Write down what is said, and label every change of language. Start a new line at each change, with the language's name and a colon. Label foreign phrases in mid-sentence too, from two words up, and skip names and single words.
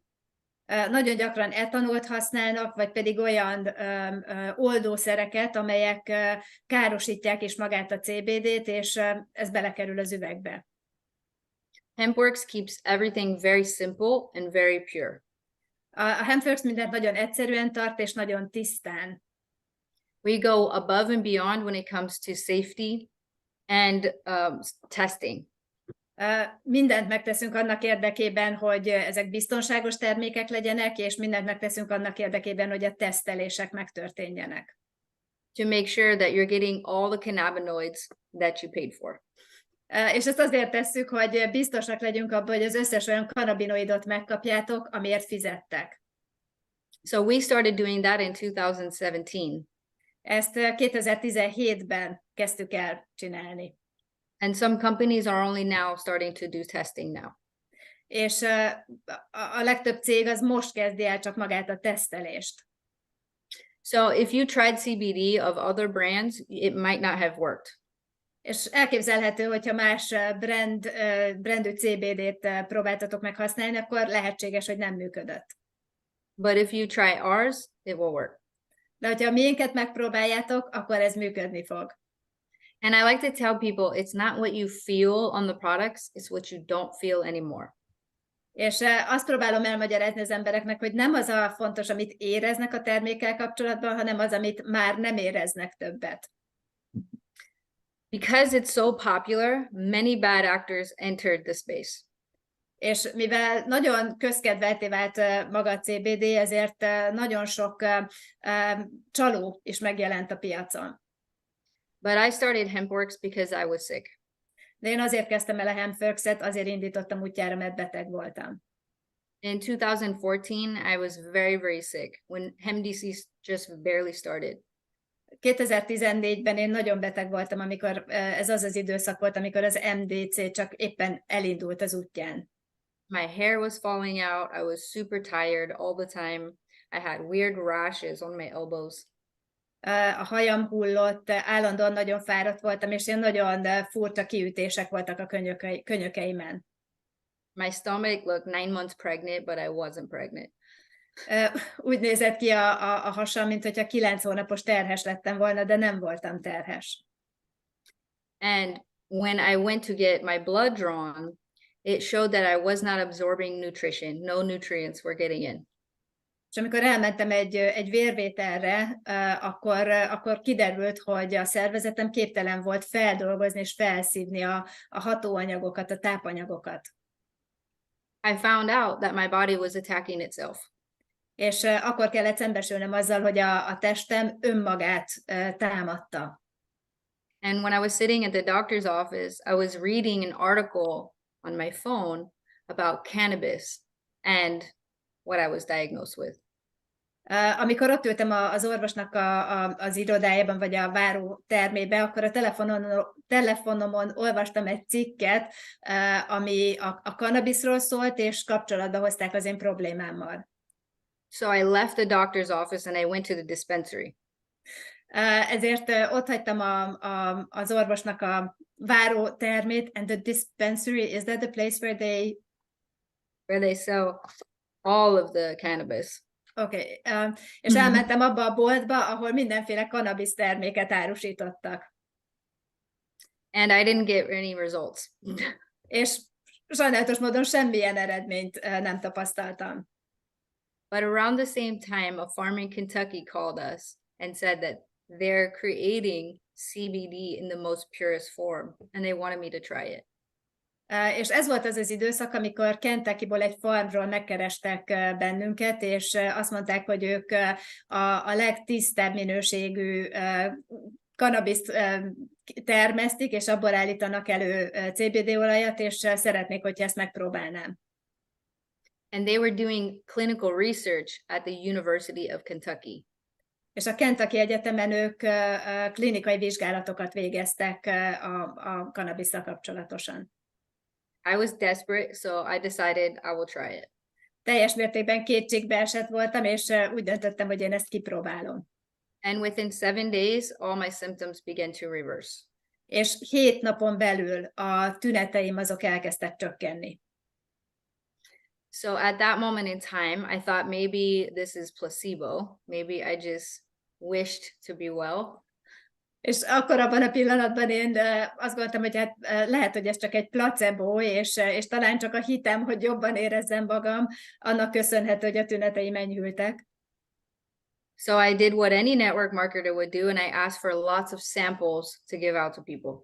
Hungarian: Nagyon gyakran etanolt használnak, vagy pedig olyan oldószereket, amelyek károsítják is magát a CBD-t, és ez belekerül az üvegbe.
English: Hempworx keeps everything very simple and very pure.
Hungarian: A Hempworx mindent nagyon egyszerűen tart, és nagyon tisztán.
English: We go above and beyond when it comes to safety and testing.
Hungarian: Mindent megteszünk annak érdekében, hogy ezek biztonságos termékek legyenek, és mindent megteszünk annak érdekében, hogy a tesztelések megtörténjenek.
English: To make sure that you're getting all the cannabinoids that you paid for.
Hungarian: És ezt azért tesszük, hogy biztosak legyünk abban, hogy az összes olyan kannabinoidot megkapjátok, amiért fizettek.
English: So we started doing that in 2017.
Hungarian: Ezt 2017-ben kezdtük el csinálni.
English: And some companies are only now starting to do testing now.
Hungarian: És a legtöbb cég az most kezdi el csak magát a tesztelést.
English: So if you tried CBD of other brands, it might not have worked.
Hungarian: És elképzelhető, hogyha más brandű CBD-t próbáltatok meg használni, akkor lehetséges, hogy nem működött.
English: But if you try ours, it will work.
Hungarian: De hogyha a miénket megpróbáljátok, akkor ez működni fog.
English: And I like to tell people, it's not what you feel on the products, it's what you don't feel anymore.
Hungarian: És azt próbálom elmagyarázni az embereknek, hogy nem az a fontos, amit éreznek a termékkel kapcsolatban, hanem az, amit már nem éreznek többet.
English: Because it's so popular, many bad actors entered the space.
Hungarian: És mivel nagyon közkedvelté vált maga a CBD, ezért nagyon sok csaló is megjelent a piacon.
English: But I started Hempworx because I was sick.
Hungarian: De én azért kezdtem el a Hempworx-et, azért indítottam útjára, mert beteg voltam.
English: In 2014, I was very, very sick when HempDC just barely started.
Hungarian: 2014-ben én nagyon beteg voltam, amikor ez az időszak volt, amikor az MDC csak éppen elindult az útján.
English: My hair was falling out. I was super tired all the time. I had weird rashes on my elbows.
Hungarian: A hajam hullott, állandóan nagyon fáradt voltam, és ilyen nagyon furcsa kiütések voltak a könyökeimen.
English: My stomach looked 9 months pregnant, but I wasn't pregnant.
Hungarian: Úgy nézett ki a hasam, mint hogyha 9 hónapos terhes lettem volna, de nem voltam terhes.
English: And when I went to get my blood drawn, it showed that I was not absorbing nutrition. No nutrients were getting in.
Hungarian: És amikor elmentem egy vérvételre, akkor kiderült, hogy a szervezetem képtelen volt feldolgozni és felszívni a hatóanyagokat, a tápanyagokat.
English: I found out that my body was attacking itself.
Hungarian: És akkor kellett szembesülnem azzal, hogy a testem önmagát támadta.
English: And when I was sitting at the doctor's office, I was reading an article on my phone about cannabis and what I was diagnosed with.
Hungarian: Amikor ott ültem az orvosnak az irodájában, vagy a várótermébe, akkor a telefonomon olvastam egy cikket, ami a kannabiszról szólt, és kapcsolatba hozták az én problémámmal.
English: So I left the doctor's office and I went to the dispensary.
Hungarian: Ezért ott hagytam az orvosnak a várótermét,
English: and the dispensary, is that the place where they sell all of the cannabis. Okay.
Hungarian: És elmentem abba a boltba, ahol mindenféle kannabisz terméket árusítottak.
English: And I didn't get any results.
Hungarian: És sajnálatos módon semmilyen eredményt nem tapasztaltam.
English: But around the same time, a farm in Kentucky called us and said that they're creating CBD in the most purest form, and they wanted me to try it.
Hungarian: És ez volt az időszak, amikor Kentuckyból egy farmról megkerestek bennünket, és azt mondták, hogy ők a legtisztább minőségű kannabiszt termesztik, és abból állítanak elő CBD olajat, és szeretnék, hogyha ezt megpróbálnám.
English: And they were doing clinical research at the University of Kentucky.
Hungarian: És a Kentucky Egyetemen ők klinikai vizsgálatokat végeztek a kannabisszal kapcsolatosan.
English: I was desperate, so I decided I will try it.
Hungarian: Teljes mértékben kétségbeesett voltam, és úgy döntöttem, hogy én ezt kipróbálom.
English: And within 7 days, all my symptoms began to reverse.
Hungarian: És 7 napon belül a tüneteim azok elkezdtek csökkenni.
English: So at that moment in time, I thought maybe this is placebo. Maybe I just wished to be well.
Hungarian: És akkor abban a pillanatban én azt gondoltam, hogy hát lehet, hogy ez csak egy placebo, és talán csak a hitem, hogy jobban érezzem magam, annak köszönhető, hogy a tüneteim enyhültek.
English: So I did what any network marketer would do, and I asked for lots of samples to give out to people.